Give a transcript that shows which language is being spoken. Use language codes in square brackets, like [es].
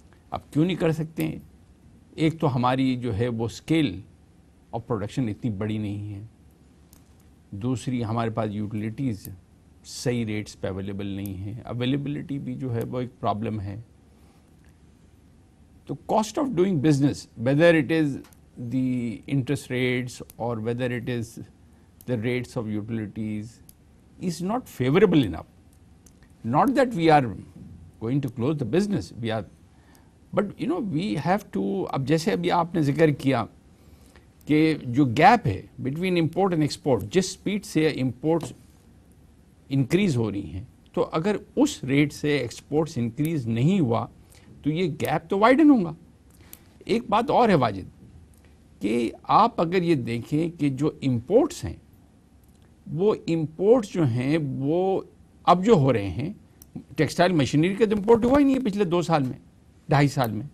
[ur] اب کیوں نہیں کر سکتے ہیں؟ ایک تو ہماری جو ہے وہ اسکیل آف پروڈکشن اتنی بڑی نہیں ہے، دوسری ہمارے پاس یوٹیلیٹیز صحیح ریٹس پہ اویلیبل نہیں ہیں، اویلیبلٹی بھی جو ہے وہ ایک پرابلم ہے. [en] تو cost of doing business, whether it is the interest rates اور whether it is the rates of utilities is not favorable enough. Not that we are going to close the business, but we have to. [ur] اب جیسے ابھی آپ نے ذکر کیا کہ جو گیپ ہے بٹوین امپورٹ اینڈ ایکسپورٹ، جس سپیڈ سے امپورٹس انکریز ہو رہی ہیں، تو اگر اس ریٹ سے ایکسپورٹس انکریز نہیں ہوا تو یہ گیپ تو وائڈن ہوگا. ایک بات اور ہے واجد، کہ آپ اگر یہ دیکھیں کہ جو امپورٹس ہیں، وہ امپورٹس جو ہیں وہ اب جو ہو رہے ہیں، ٹیکسٹائل مشینری کا تو امپورٹ ہوا ہی نہیں ہے پچھلے 2 سال میں، 2.5 سال میں.